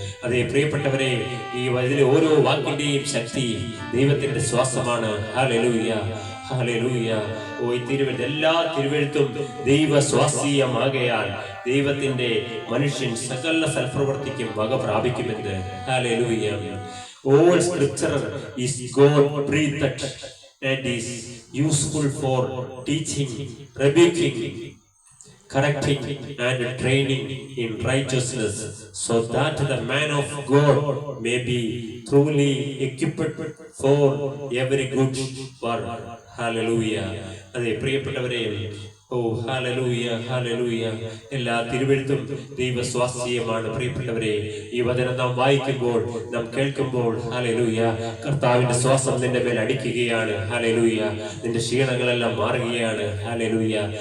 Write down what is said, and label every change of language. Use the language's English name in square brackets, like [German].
[Malayalam] അതെ പ്രിയപ്പെട്ടവരെ, ഈ ഇതിലെ ഓരോ വാക്കിന്റെയും ശക്തി ദൈവത്തിന്റെ ശ്വാസമാണ്. Hallelujah, hallelujah. ഓ, ഈ തിരുവെഴുത്ത്, എല്ലാ തിരുവെഴുത്തും ദൈവസ്വാസ്ഥ്യമാകയാൽ ദൈവത്തിന്റെ മനുഷ്യൻ സകല സൽപ്രവർത്തിക്കും വക പ്രാപിക്കുമെന്ന്. Hallelujah. [English] All scripture is God-breathed and is useful for teaching, rebuking, correcting and training in righteousness, so that the man of God may be truly equipped for every good work. Hallelujah. [Malayalam] അതെ പ്രിയപ്പെട്ടവരെ, ഓ hallelujah, hallelujah. എല്ലാ തിരുവെഴുത്തും ദൈവസ്വാസ്ഥ്യമാണ്. പ്രിയപ്പെട്ടവരെ, ഈ വചനം നാം വായിക്കുമ്പോൾ, നാം കേൾക്കുമ്പോൾ, ഹല്ലേലൂയ, കർത്താവിന്റെ ശ്വാസം നിന്റെ മേൽ അടിക്കുകയാണ്. ഹല്ലേലൂയ. നിന്റെ ക്ഷീണങ്ങളെല്ലാം മാറുകയാണ്. ഹല്ലേലൂയ.